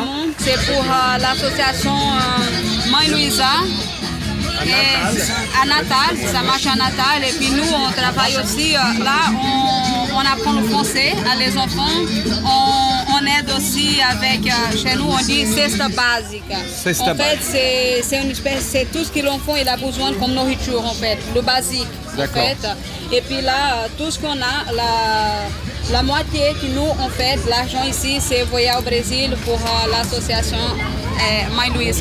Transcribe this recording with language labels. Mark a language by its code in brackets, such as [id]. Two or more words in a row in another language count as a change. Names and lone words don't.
[fr] C'est pour l'association Mãe Luísa. À Natal, ça marche à Natal. Et puis nous, on travaille aussi, là, on apprend le français à les enfants. On aide aussi avec, chez nous, on dit [pt] cesta básica. [fr] En fait, c'est une espèce, c'est tout ce que l'enfant il a besoin comme nourriture, en fait, le basique, en fait. Et puis là, tout ce qu'on a, la moitié que nous, en fait, l'argent ici, c'est envoyé au Brésil pour l'association Mãe Luísa.